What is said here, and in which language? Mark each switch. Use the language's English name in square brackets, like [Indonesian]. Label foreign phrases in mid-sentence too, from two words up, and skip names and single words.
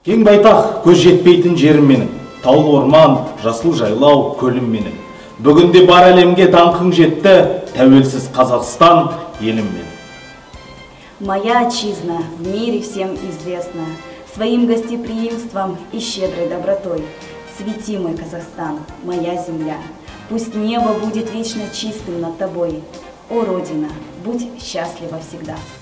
[Kazakh] байтақ, көз жетпейтін жерім менің. Таулы орман, жасыл жайлау, көлім менің. Бүгінде бар әлемге даңқың жетті, тәуелсіз Қазақстан, елім менің. [Russian] Моя отчизна в мире всем известна своим гостеприимством и щедрой добротой. Цвети, мой Казахстан, моя земля. Пусть небо будет вечно чистым над тобой. О, Родина, будь счастлива всегда.